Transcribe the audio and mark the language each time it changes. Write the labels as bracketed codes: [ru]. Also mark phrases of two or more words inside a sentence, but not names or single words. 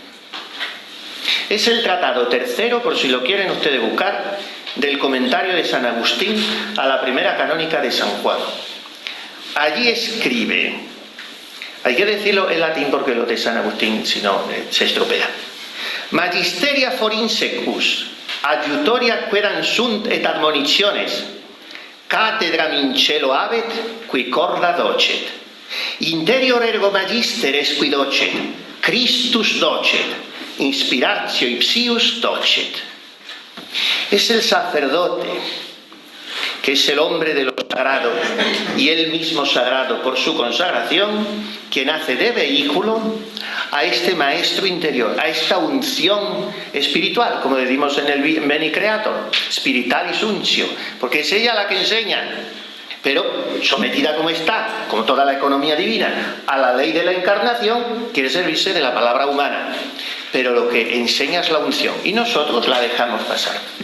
[es] Es el tratado tercero, por si lo quieren ustedes buscar, del comentario de San Agustín a la primera canónica de San Juan. Allí escribe, hay que decirlo en latín porque lo de San Agustín si no se estropea: [la] Magisteria forinsecus adjutoria queran sunt et admonitiones, cathedram in cielo habet, qui corda docet. Interior ergo magisteres qui docet, Christus docet, inspiratio ipsius docet. [es] Es el sacerdote, que es el hombre de lo sagrado, y él mismo sagrado por su consagración, quien hace de vehículo a este maestro interior, a esta unción espiritual, como decimos en el Veni Creator, [la] spiritualis untio, [es] porque es ella la que enseña, pero sometida como está, como toda la economía divina, a la ley de la encarnación, quiere servirse de la palabra humana, pero lo que enseña es la unción, y nosotros la dejamos pasar.